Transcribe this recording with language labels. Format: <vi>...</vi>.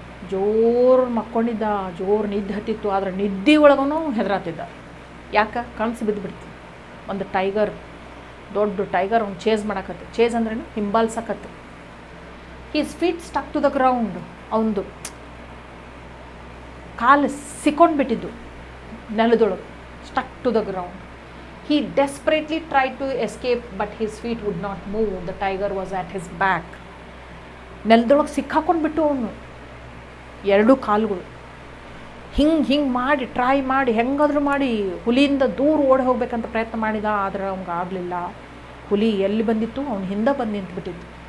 <kn>ಜೋರು ಮಕ್ಕೊಂಡಿದ್ದ, ಜೋರು ನಿದ್ದೆ ಹತ್ತಿತ್ತು. ಆದರೆ ನಿದ್ದೆ ಒಳಗೂ ಹೆದರಾತಿದ್ದ. ಯಾಕೆ? ಕನಸು ಬಿದ್ದುಬಿಡ್ತು. ಒಂದು ದೊಡ್ಡ ಟೈಗರ್ ಅವ್ನು ಚೇಸ್ ಮಾಡಕತ್ತು. ಚೇಸ್ ಅಂದ್ರೇನು? ಹಿಂಬಾಲ್ಸಕತ್ತು.</kn> <en>His feet stuck to the ground.</en> <kn>ಅವನದು ಕಾಲು ಸಿಕ್ಕೊಂಡು ಬಿಟ್ಟಿದ್ದು ನೆಲದೊಳಗೆ.</kn> <en>Stuck to the ground. He desperately tried to escape, but his feet would not move. The tiger was at his back.</en> <kn>ನೆಲದೊಳಗೆ ಸಿಕ್ಕಾಕೊಂಡ್ಬಿಟ್ಟು ಅವನು ಎರಡೂ ಕಾಲುಗಳು. ಹಿಂಗೆ ಮಾಡಿ ಟ್ರೈ ಮಾಡಿ ಹೆಂಗಾದ್ರೂ ಮಾಡಿ ಹುಲಿಯಿಂದ ದೂರ ಓಡಿ ಹೋಗ್ಬೇಕಂತ ಪ್ರಯತ್ನ ಮಾಡಿದ. ಆದರೆ ಅವ್ನಿಗೆ ಆಗಲಿಲ್ಲ. ಹುಲಿ ಎಲ್ಲಿ ಬಂದಿತ್ತು? ಅವ್ನು ಹಿಂದೆ ಬಂದು ನಿಂತುಬಿಟ್ಟಿತ್ತು.</kn>